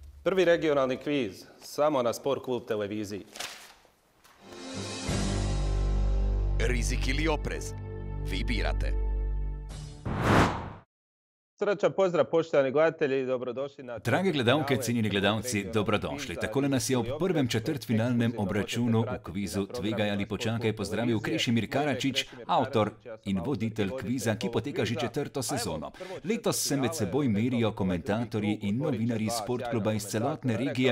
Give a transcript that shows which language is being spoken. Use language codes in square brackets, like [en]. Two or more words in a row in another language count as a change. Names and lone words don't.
[hr] Prvi regionalni kviz, samo na Sport klub televiziji. Rizik ili oprez? Vi birate. Srčan pozdrav poštovani gledatelji i dobrodošli na... [sl] Drage gledalke, cenjeni gledalci, dobrodošli. Takole nas je ob prvem četrtfinalnem obračunu v kvizu Tvegaj ali počakaj pozdravil Krešimir Karačić, avtor in voditelj kviza, ki poteka že četrto sezono. Letos se med seboj merijo komentatorji in novinarji Sportkluba iz celotne regije.